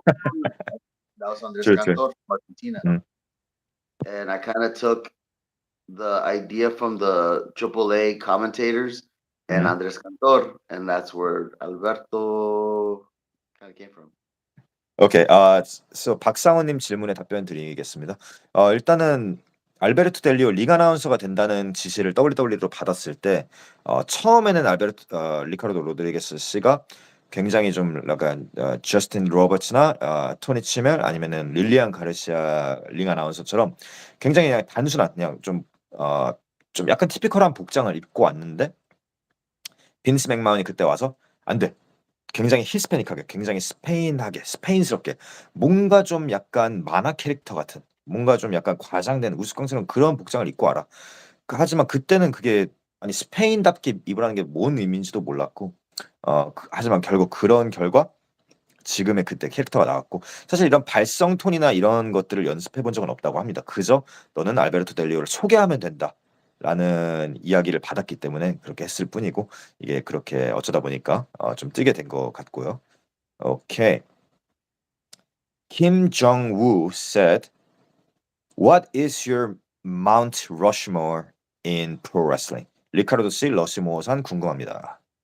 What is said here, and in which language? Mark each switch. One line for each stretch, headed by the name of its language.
English: goal. That was Andres True, true. Cantor from Argentina. Mhm. And I kind of took the idea from the AAA commentators and Mhm. Andres Cantor, and that's where Alberto kind of came from. 오케이.
Korean: 박상원님 질문에 답변 드리겠습니다. 일단은 알베르토 델리오 링 아나운서가 된다는 지시를 WWE로 받았을 때 처음에는 리카르도 로드리게스 씨가 굉장히 좀 약간 저스틴 로버츠나 토니 치멜 아니면은 릴리안 가르시아 링 아나운서처럼 굉장히 그냥 단순한 그냥 좀 약간 티피컬한 복장을 입고 왔는데 빈스 맥마운이 그때 와서 "안 돼. 굉장히 히스패닉하게 굉장히 스페인스럽게 뭔가 좀 약간 만화 캐릭터 같은 뭔가 좀 약간 과장된 우스꽝스러운 그런 복장을 입고 와라. 하지만 그때는 그게 아니 스페인답게 입으라는 게 뭔 의미인지도 몰랐고 하지만 결국 그런 결과 지금의 그때 캐릭터가 나왔고 사실 이런 발성 톤이나 이런 것들을 연습해 본 적은 없다고 합니다. 그저 "너는 알베르토 델리오를 소개하면 된다."라는 이야기를 받았기 때문에 그렇게 했을 뿐이고 이게 그렇게 어쩌다 보니까 좀 뜨게 된 것 같고요.
English: Okay. Kim Jong-woo said, "What is your Mount Rushmore in pro wrestling?"
Korean: 리카르도 씨 러시모어산 궁금합니다.